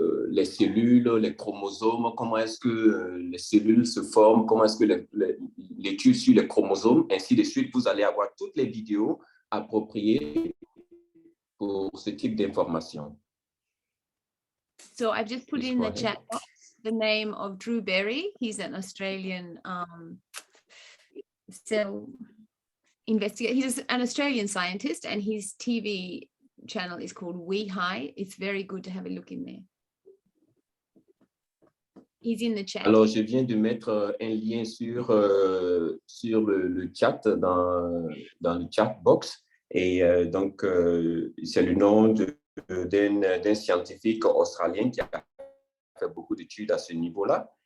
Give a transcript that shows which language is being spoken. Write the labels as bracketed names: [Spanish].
[French] Les cellules, les chromosomes, comment est-ce que les cellules se forment, comment est-ce que l'étude sur les chromosomes, ainsi de suite. Vous allez avoir toutes les vidéos appropriées pour ce type d'information. [English] So I've just put in the chat box the name of Drew Berry. He's an Australian cell investigator. He's an Australian scientist, and his TV channel is called We High. It's very good to have a look in there. He's in the chat. [French] Alors, je viens de mettre un lien sur le chat, dans le chat box. Et donc, c'est le nom d'un scientifique australien qui a fait beaucoup d'études à ce niveau-là.